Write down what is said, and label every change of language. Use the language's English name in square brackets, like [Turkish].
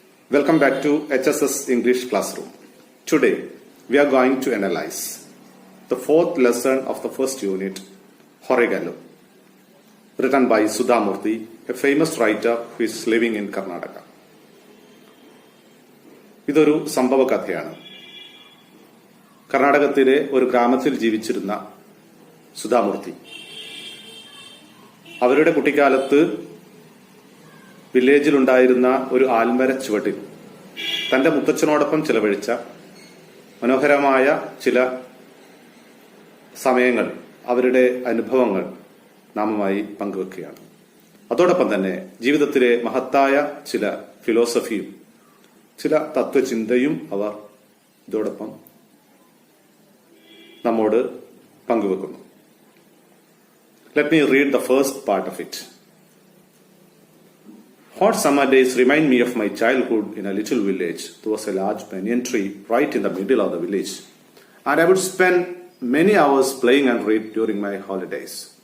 [English] Welcome back to HSS English Classroom. Today, we are going to analyze the fourth lesson of the first unit, Horrigallu, written by Sudhamurthy, a famous writer who is living in Karnataka. [Malayalam] ഇതൊരു സംഭവ കഥയാണ്. കർണാടകത്തിലെ ഒരു ഗ്രാമത്തിൽ ജീവിച്ചിരുന്ന സുധാമൂർത്തി അവരുടെ കുട്ടിക്കാലത്ത് വില്ലേജിലുണ്ടായിരുന്ന ഒരു ആൽമര ചുവട്ടിൽ തന്റെ മുത്തച്ഛനോടൊപ്പം ചിലവഴിച്ച മനോഹരമായ ചില സമയങ്ങൾ, അവരുടെ അനുഭവങ്ങൾ നാമുമായി പങ്കുവെക്കുകയാണ്. അതോടൊപ്പം തന്നെ ജീവിതത്തിലെ മഹത്തായ ചില ഫിലോസഫിയും ചില തത്വചിന്തയും അവർ ഇതോടൊപ്പം നമ്മോട് പങ്കുവെക്കുന്നു. [English] Let me read the first part of it. Hot summer days remind me of my childhood in a little village. There was a large banyan tree right in the middle of the village, and I would spend many hours playing and read during my holidays.